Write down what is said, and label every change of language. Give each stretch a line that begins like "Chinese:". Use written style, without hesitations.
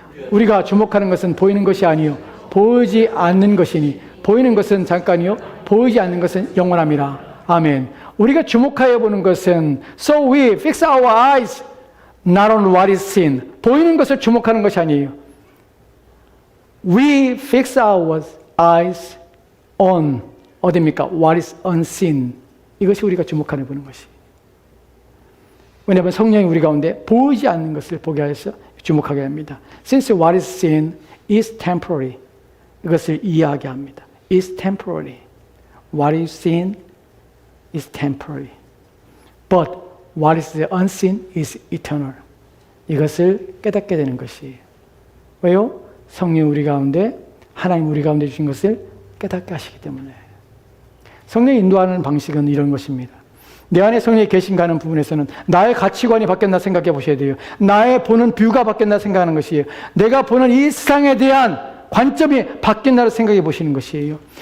Korean: 우리가 주목하는 것은 보이는 것이 아니요 보이지 않는 것이니 보이는 것은 잠깐이요 보이지 않는 것은 영원함이라. 아멘. 우리가 주목하여 보는 것은
English: So we fix our eyes not on what is seen.
Korean: 보이는 것을 주목하는 것이 아니에요.
English: We fix our eyes on
Korean: 어디입니까?
English: What is unseen.
Korean: 이것이 우리가 주목하여 보는 것이. 왜냐하면 성령이 우리 가운데 보이지 않는 것을 보게 하여서 주목하게 합니다.
English: Since what is seen is temporary.
Korean: 이것을 이해하게 합니다.
English: is temporary. What is seen is temporary. But what is unseen is eternal.
Korean: 이것을 깨닫게 되는 것이에요. 왜요? 성령 우리 가운데, 하나님 우리 가운데 주신 것을 깨닫게 하시기 때문에. 성령이 인도하는 방식은 이런 것입니다. 내 안에 성령이 계신가 하는 부분에서는 나의 가치관이 바뀌었나 생각해 보셔야 돼요. 나의 보는 뷰가 바뀌었나 생각하는 것이에요. 내가 보는 이 세상에 대한 관점이 바뀐다고 생각해 보시는 것이에요.